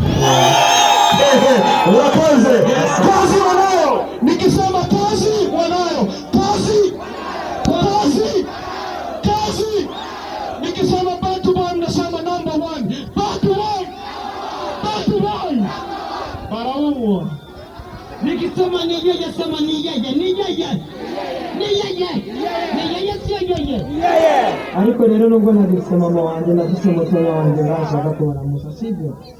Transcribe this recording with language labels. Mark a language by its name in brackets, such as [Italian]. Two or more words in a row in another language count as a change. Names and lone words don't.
[Swahili] Wakoze, kazi wanayo, nikisema kazi wanayo, kazi, kazi, kazi, nikisema Bantu Boy mnasema [English] number one, [Swahili] Bantu Boy, Bantu Boy, Barauwa. Nikisema ni yeye, sema ni yeye, ni yeye, ni yeye, ni yeye, sio yeye. [Rundi] Ariko rero nubwo nagise mama wanje nagise mutoya wanje bashaka kubona musa, sibyo?